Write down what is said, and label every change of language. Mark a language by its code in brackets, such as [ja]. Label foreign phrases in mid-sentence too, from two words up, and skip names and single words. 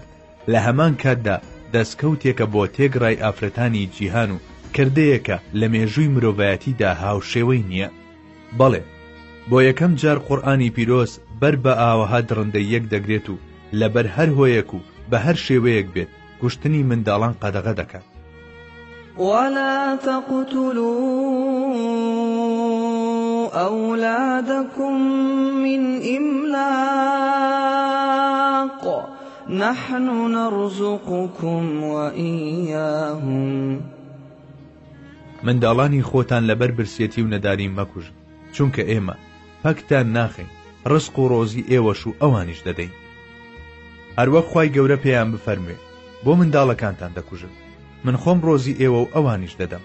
[ckb] لە هەمان کاتدا دەستکەوتێکە بۆ تێگڕای ئافرەتانی جیهان و کردەیەکە لە مێژووی مرۆڤایەتیدا هاوشێوەی نییە. بەڵێ، بۆ یەکەم جار قورئانی پیرۆز بەر بە ئاوەها درڕندەی یەک دەگرێت و لەبەر هەر هۆیەک و بە هەر شێوەیەک بێت کوشتنی منداڵان قەدەغە دەکات. [ar] ولا تقتلوا أولادكم من إملاق نحن نرزقكم وإياهم. [ckb] منداڵانی خۆتان لەبەر برسێتی و نەداری مەکوژن، چونکە ئێمە پەکتان ناخین، ڕزق و ڕۆزی ئێوەش و ئەوانیش دەدەین. هەروەک خوای گەورە پێیان بفەرموێ بۆ منداڵەکانتان دەکوژن، من خۆم ڕۆزی ئێوە و ئەوانیش دەدەم.